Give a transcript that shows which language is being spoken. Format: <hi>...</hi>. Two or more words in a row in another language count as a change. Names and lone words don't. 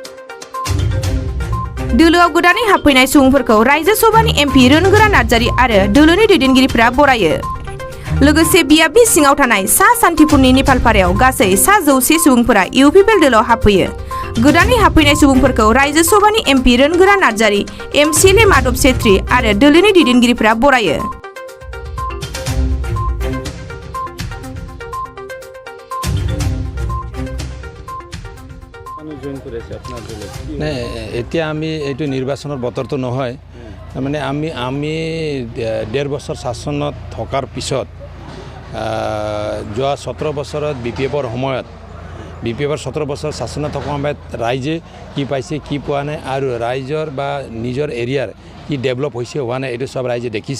<brx>दोलोआव गोदानै हाबफैनाय सुबुंफोरखौ रायजो सभानि एमपि रोनगोरा नार्जारी आरो दोलोनि दैदेनगिरिफोरा बरायो। लोगोसे बियाबनि सिङाव थानाय सा सान्तिपुरनि नेपालपारायाव गासै 100 सुबुंफोरा इउपिपिएल दोलोआव हाबफैयो। गोदानै हाबफैनाय सुबुंफोरखौ रायजो सभानि एमपि रोनगोरा नार्जारी, एमसिएलए माधव छेत्री आरो दोलोनि दैदेनगिरिफोरा बरायो।</brx> <as>এতিয়া আমি এইটো নিৰ্বাচনৰ বতৰটো নহয়, মানে আমি 1.5 বছৰ শাসনত থকাৰ পিছত যোৱা 17 বছৰত বিপিএফৰ সময়ত বিপিএফৰ 17 বছৰ শাসনত থকা সময়ত ৰাইজে কি পাইছে কি পোৱা নাই আৰু ৰাইজৰ বা নিজৰ এৰিয়াৰ কি ডেভেলপ হৈছে হোৱা নাই এইটো সব ৰাইজে দেখিছে।</as>